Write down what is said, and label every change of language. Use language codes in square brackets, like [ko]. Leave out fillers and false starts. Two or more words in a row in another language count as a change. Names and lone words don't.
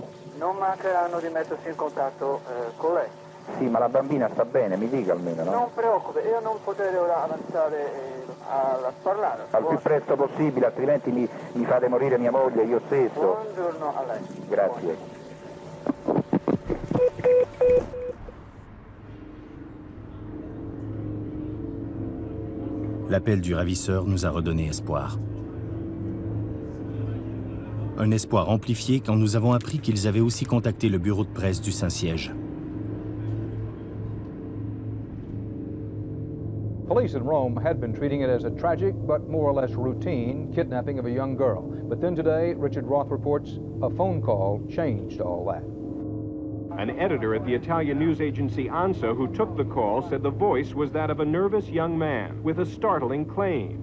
[it] non mancheranno di mettersi in contatto con lei. Sì, ma la bambina sta bene, mi dica almeno, no? Non preoccupi, io non potrei ora avanzare a parlare. Al più presto possibile, altrimenti mi fate morire mia moglie, io stesso. Buongiorno a lei. Grazie. [fr] L'appel du ravisseur nous a redonné espoir. Un espoir amplifié quand nous avons appris qu'ils avaient aussi contacté le bureau de presse du Saint-Siège. [en] Police in Rome had been treating it as a tragic but more or less routine kidnapping of a young girl. But then today, Richard Roth reports a phone call changed all that. An editor at the Italian news agency ANSA who took the call said the voice was that of a nervous young man with a startling claim.